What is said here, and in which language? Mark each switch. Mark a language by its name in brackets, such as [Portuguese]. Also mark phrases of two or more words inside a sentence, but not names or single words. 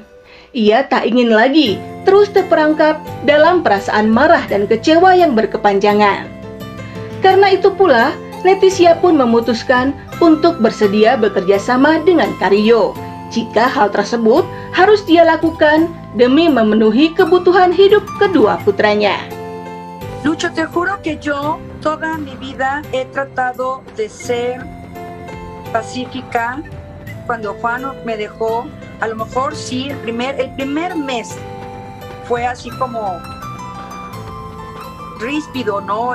[Indonesian] Ia tak ingin lagi terus terperangkap dalam perasaan marah dan kecewa yang berkepanjangan. Karena itu pula, Leticia pun memutuskan untuk bersedia bekerja sama dengan Carrillo, jika hal tersebut harus dia lakukan demi memenuhi kebutuhan hidup kedua putranya. [Spanish] Lucho, te juro que yo toda mi vida he tratado de ser pacífica. Cuando Juan me dejó, a lo mejor sí, el primer mes fue así como ríspido, ¿no?